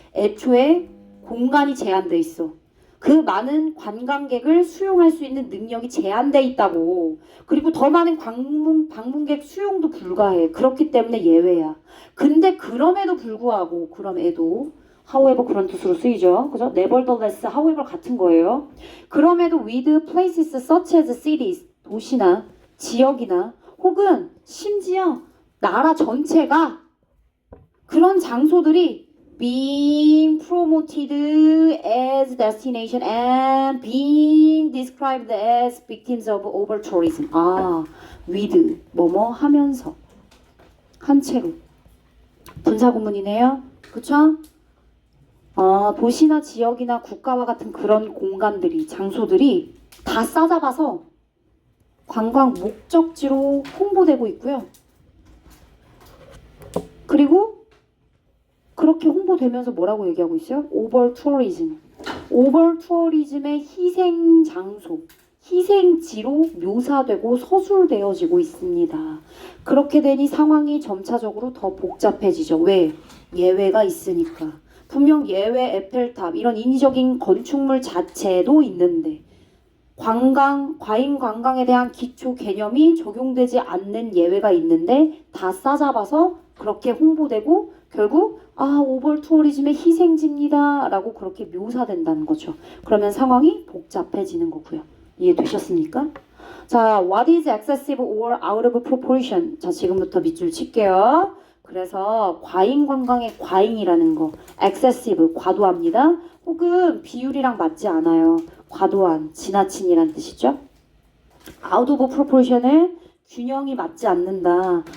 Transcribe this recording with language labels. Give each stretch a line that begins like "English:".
Korean: 애초에 공간이 제한돼 있어. 그 많은 관광객을 수용할 수 있는 능력이 제한돼 있다고. 그리고 더 많은 방문객 수용도 불가해. 그렇기 때문에 예외야. 근데 그럼에도 불구하고 however 그런 뜻으로 쓰이죠. 그죠? nevertheless, however 같은 거예요. 그럼에도
English: with places such as cities,
Korean: 도시나 지역이나 혹은 심지어 나라 전체가 그런 장소들이
English: being promoted as destination and being described as victims of over tourism.
Korean: with 뭐뭐 하면서 한 채로 분사 구문이네요. 그쵸? 도시나 지역이나 국가와 같은 그런 공간들이 장소들이 다 싸잡아서 관광 목적지로 홍보되고 있고요. 그리고 그렇게 홍보되면서 뭐라고 얘기하고 있어요? 오버 투어리즘. 오버 투어리즘의 희생 장소, 희생지로 묘사되고 서술되어지고 있습니다. 그렇게 되니 상황이 점차적으로 더 복잡해지죠. 왜? 예외가 있으니까. 분명 예외 에펠탑 이런 인위적인 건축물 자체도 있는데 과잉 관광에 대한 기초 개념이 적용되지 않는 예외가 있는데 다 싸잡아서 그렇게 홍보되고 결국 오버 투어리즘의 희생지입니다 라고 그렇게 묘사된다는 거죠. 그러면 상황이 복잡해지는 거고요. 이해되셨습니까?
English: 자, what is excessive or out of proportion?
Korean: 자, 지금부터 밑줄 칠게요. 그래서 과잉 관광의 과잉이라는 거, excessive, 과도합니다. 혹은 비율이랑 맞지 않아요. 과도한, 지나친이란 뜻이죠.
English: out of proportion
Korean: 은 균형이 맞지 않는다.